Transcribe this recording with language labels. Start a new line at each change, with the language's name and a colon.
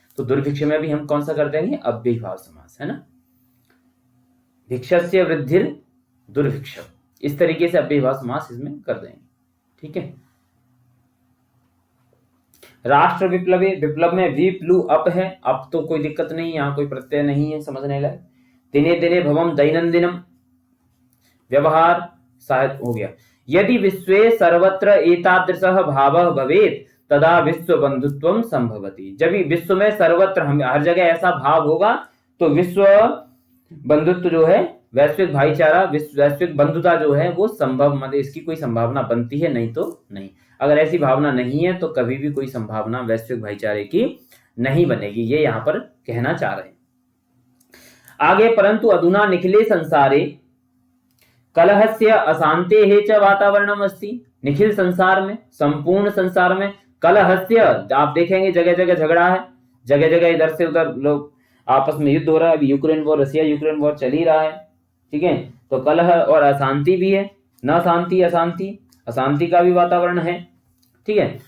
Hindi: तो दुर्भिक्ष में भी हम कौन सा कर देंगे, अव्ययीभाव समास, है ना,
Sanskrit: भिक्षस्य वृद्धिर दुर्भिक्ष,
Hindi: इस तरीके से अव्ययीभाव समास इसमें कर देंगे। ठीक है, राष्ट्र विप्लवे, विप्लव में विप्लु अप है, अप तो कोई दिक्कत नहीं, यहाँ कोई प्रत्यय नहीं है, समझने लायक।
Sanskrit: दिने दिने भवम दैनंदिनम,
Hindi: व्यवहार शायद हो गया।
Sanskrit: यदि विश्वे सर्वत्र एतादृशः भावः भवेत् तदा विश्व बंधुत्वम संभवति।
Hindi: जब विश्व में सर्वत्र हम हर जगह ऐसा भाव होगा तो विश्व बंधुत्व जो है, वैश्विक भाईचारा, वैश्विक बंधुता जो है वो संभव, मतलब इसकी कोई संभावना बनती है, नहीं तो नहीं। अगर ऐसी भावना नहीं है तो कभी भी कोई संभावना वैश्विक भाईचारे की नहीं बनेगी, ये यहाँ पर कहना चाह रहे हैं।
Sanskrit: आगे, परंतु अधुना निखिले संसारे कलहस्य अशांतेः च वातावरणम अस्ति।
Hindi: निखिल संसार में, संपूर्ण संसार में कलहस्य, आप देखेंगे जगह जगह झगड़ा है, जगह जगह इधर से उधर लोग आपस में युद्ध हो रहा है। अभी Ukraine war, Russia Ukraine war चल ही रहा है, ठीक है। तो कलह और अशांति भी है, न शांति अशांति, अशांति का भी वातावरण है, ठीक है।